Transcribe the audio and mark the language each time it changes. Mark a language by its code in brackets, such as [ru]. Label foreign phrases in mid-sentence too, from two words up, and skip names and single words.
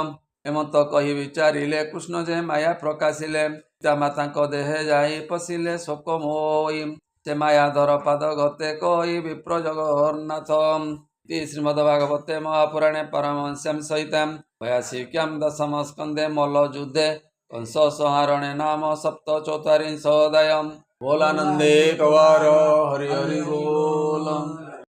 [or] ଏମନ୍ତ କହି ବିଚାରିଲେ କୃଷ୍ଣ ଯେ ମାୟା ପ୍ରକାଶିଲେ। ପିତା ମାତାଙ୍କ ଦେହେ ଯାଇ ପଶିଲେ ଶୋକ ମୋହ ହୋଇ। ସେ ମାୟାଧର ପାଦ ଗତେ କହି ବିପ୍ର ଜଗନ୍ନାଥ। [sa] ଶ୍ରୀମଦ୍ଭାଗବତେ ମହାପୁରାଣେ ପାରମହଂସ୍ୟାଂ ସହିତାଂ 82 ଦଶମ ସ୍କନ୍ଧେ ମଲ୍ଲ ଯୁଦ୍ଧେ कंस संहारणे नाम सप्तचत्वारिंशोऽध्यायः। [or] ବୋଲାନନ୍ଦେ କବାର ହରି ହରି ବୋଲ।